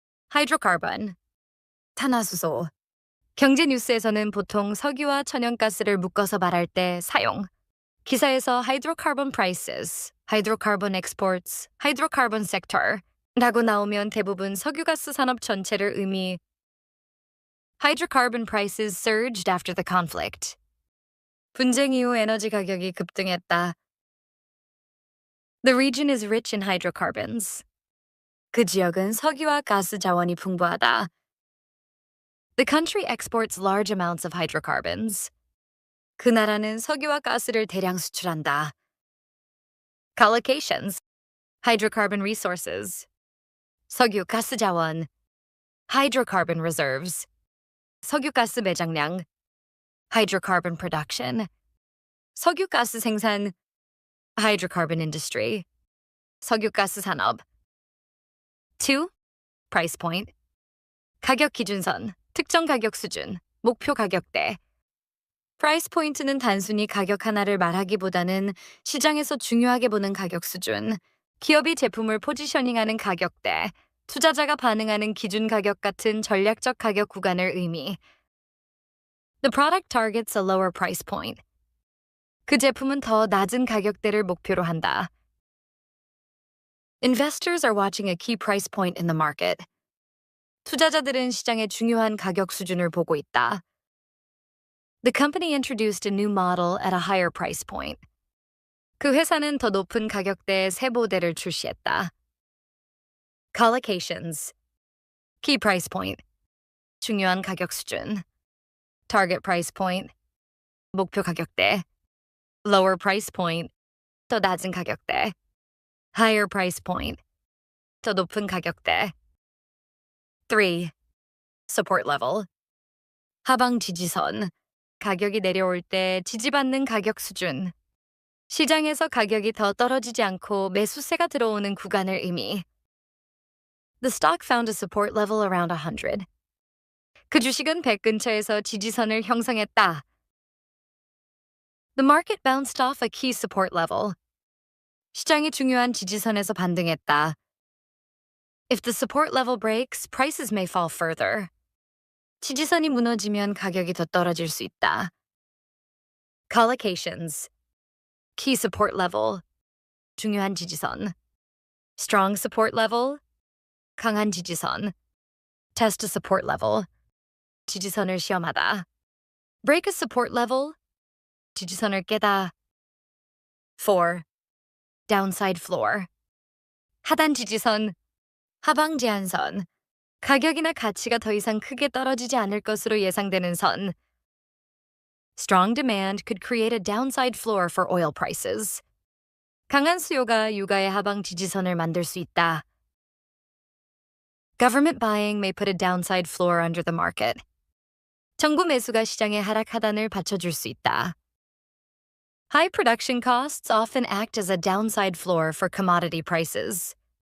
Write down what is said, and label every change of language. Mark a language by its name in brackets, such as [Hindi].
[Korean] 하이드로카본, 탄화수소. 경제 뉴스에서는 보통 석유와 천연가스를 묶어서 말할 때 사용. 기사에서 [English] hydrocarbon prices, hydrocarbon exports, hydrocarbon sector [Korean] 라고 나오면 대부분 석유가스 산업 전체를 의미. [English] Hydrocarbon prices surged after the conflict. [Korean] 분쟁 이후 에너지 가격이 급등했다. [English] The region is rich in hydrocarbons. [Korean] 그 지역은 석유와 가스 자원이 풍부하다. [English] The country exports large amounts of hydrocarbons. [Korean] 그 나라는 석유와 가스를 대량 수출한다. [English] Collocations, hydrocarbon resources. [Korean] 석유 가스 자원, [English] hydrocarbon reserves. [Korean] 석유 가스 매장량, [English] hydrocarbon production. [Korean] 석유 가스 생산, [English] hydrocarbon industry. [Korean] 석유 가스 산업. 2. [English] Price point. [Korean] 가격 기준선, 특정 가격 수준, 목표 가격대. Price point는 단순히 가격 하나를 말하기보다는 시장에서 중요하게 보는 가격 수준, 기업이 제품을 포지셔닝하는 가격대, 투자자가 반응하는 기준 가격 같은 전략적 가격 구간을 의미. [English] The product targets a lower price point. [Korean] 그 제품은 더 낮은 가격대를 목표로 한다. [English] Investors are watching a key price point in the market. [Korean] 투자자들은 시장의 중요한 가격 수준을 보고 있다. [English] The company introduced a new model at a higher price point. [Korean] 그 회사는 더 높은 가격대의 새 모델을 출시했다. [English] Collocations. Key price point. [Korean] 중요한 가격 수준. [English] Target price point. [Korean] 목표 가격대. [English] Lower price point. [Korean] 더 낮은 가격대. [English] Higher price point. [Korean] 더 높은 가격대. 3. [English] Support level. [Korean] 하방 지지선. 가격이 내려올 때 지지받는 가격 수준. 시장에서 가격이 더 떨어지지 않고 매수세가 들어오는 구간을 의미. [English] The stock found a support level around 100. [Korean] 그 주식은 100 근처에서 지지선을 형성했다. [English] The market bounced off a key support level. [Korean] 시장이 중요한 지지선에서 반등했다. [English] If the support level breaks, prices may fall further. [Korean] 지지선이 무너지면 가격이 더 떨어질 수 있다. [English] Collocations. Key support level. [Korean] 중요한 지지선. [English] Strong support level. [Korean] 강한 지지선. [English] Test a support level. [Korean] 지지선을 시험하다. [English] Break a support level. [Korean] 지지선을 깨다. 4. [English] Downside floor. [Korean] 하단 지지선. 하방 제한선. 가격이나 가치가 더 이상 크게 떨어지지 않을 것으로 예상되는 선. [English] Strong demand could create a downside floor for oil prices. [Korean] 강한 수요가 유가의 하방 지지선을 만들 수 있다. [English] Government buying may put a downside floor under the market. [Korean] 정부 매수가 시장의 하락 하단을 받쳐줄 수 있다. [English] High production costs often act as a downside floor for commodity prices.